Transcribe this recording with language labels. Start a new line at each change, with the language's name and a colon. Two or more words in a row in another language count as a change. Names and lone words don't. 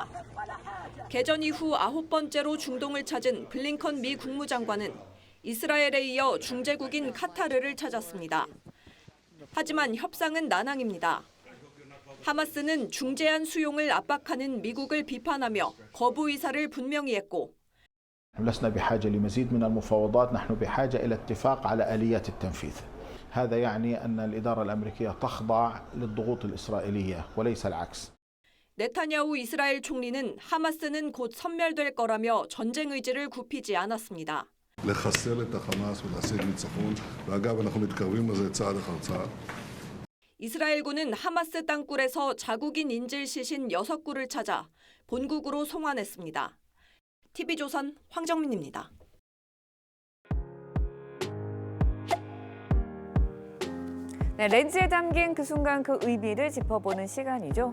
Korean: 개전 이후 9번째로 중동을 찾은 블링컨 미 국무장관은 이스라엘에 이어 중재국인 카타르를 찾았습니다. 하지만 협상은 난항입니다. 하마스는 중재안 수용을 압박하는 미국을 비판하며 거부 의사를 분명히 했고
Arabic: لسنا بحاجة لمزيد من المفاوضات، نحن بحاجة إلى اتفاق على آليات التنفيذ. هذا يعني أن الإدارة الأمريكية تخضع للضغوط الإسرائيلية وليس العكس.
Korean: 네타냐후 이스라엘 총리는 하마스는 곧 섬멸될 거라며 전쟁 의지를 굽히지 않았습니다.
Hebrew: לחסל את החמאס ולהשיג ניצחון, ואגב אנחנו מתקרבים לזה צעד אחר צעד.
Korean: 이스라엘군은 하마스 땅굴에서 자국인 인질 시신 6구를 찾아 본국으로 송환했습니다. TV조선 황정민입니다. 네, 렌즈에 담긴 그 순간 그 의미를 짚어보는 시간이죠.